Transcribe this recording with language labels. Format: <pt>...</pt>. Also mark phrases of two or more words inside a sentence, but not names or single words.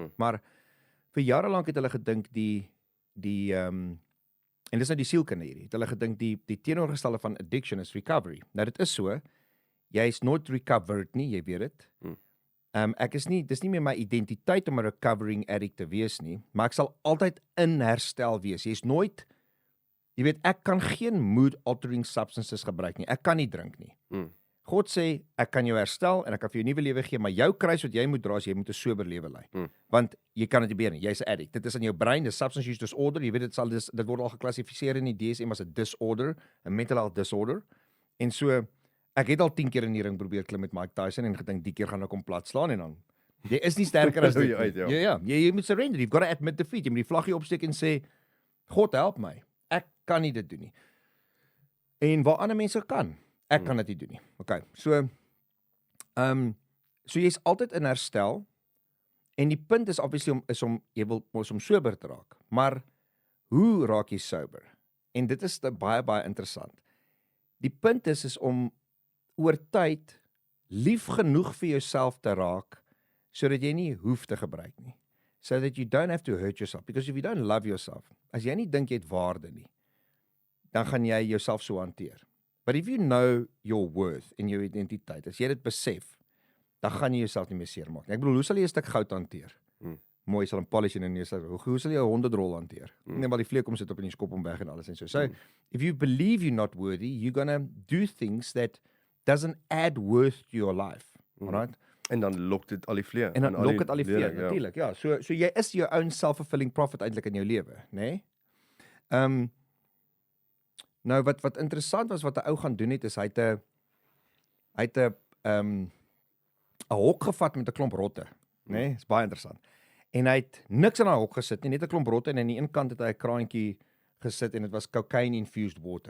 <af>Maar vir jare lank het hulle gedink en dis nou die sielkunde hierdie, het hulle gedink die teenoorgestelde van addiction is recovery. Nou dit is so, jy is nooit recovered nie, jy weet dit. Dis nie meer my identiteit om 'n</af> <en>recovering addict</en> <af>te wees nie, maar ek sal altyd in herstel wees. Jy is nooit, jy weet, ek kan geen</af> <en>mood altering substances</en> <af>gebruik nie. Ek kan nie drink nie. God sê, ek kan jou herstel en ek kan vir jou 'n nuwe lewe gee, maar jou kruis wat jy moet dra is jy moet 'n sober lewe lei. Want jy kan dit nie beheer nie. Jy's 'n addict. Dit is in jou brein, dis</af> <en>substance use disorder.</en> <af>Jy weet dit word al geklassifiseer in die DSM as 'n disorder, 'n</af> <en>mental health disorder.</en> <af>En so ek het al 10 keer in die ring probeer klim met Mike Tyson en gedink die keer gaan ek hom plat slaan en dan jy is nie sterker as dit. Jy moet surrender.</af> <en>You've got to admit defeat.</en> <af>Jy moet die vlaggie opsteek en sê God help my. Ek kan nie dit doen nie. En waar ander mense kan, ek kan dit nie doen nie. Okay. So jy's altyd in herstel en die punt is obviously om sober te raak. Maar hoe raak jy sober? En dit is baie baie interessant. Die punt is om oor tyd lief genoeg vir jouself te raak, sodat jy nie hoef te gebruik nie.</af> <en>So that you don't have to hurt yourself. Because if you don't love yourself,</en> <af>as jy nie dink jy het waarde nie, dan gaan jy jouself so hanteer.</af> <en>But if you know your worth</en> <af>en jou identiteit, as jy dit besef, dan gaan jy jouself nie meer seermaak nie. Ek bedoel, hoe sal jy 'n stuk goud hanteer? Mooi, sal 'n polish in 'n neus. Hoe sal jy 'n honderdrol hanteer? Nee, maar die vleek kom sit op in die skop om weg en alles en so.</af> <en>So, if you believe you're not worthy, you're gonna do things that doesn't add worth to your life. Alright?</en> <af>En dan lok dit al die vleie. En dan lok dit al die vleie, natuurlik. Ja, so jy is jou</af> <en>own self-fulfilling prophet</en> <af>eintlik in jou lewe, né? Nee? Nou wat interessant was wat 'n ou gaan doen het is hy het 'n hok gevat met 'n klomp rotte, né? Nee? Is baie interessant. En hy het niks in daai hok gesit nie, net 'n klomp rotte en aan die een kant het hy 'n kraantjie gesit en dit was</af> <en>cocaine infused water.</en>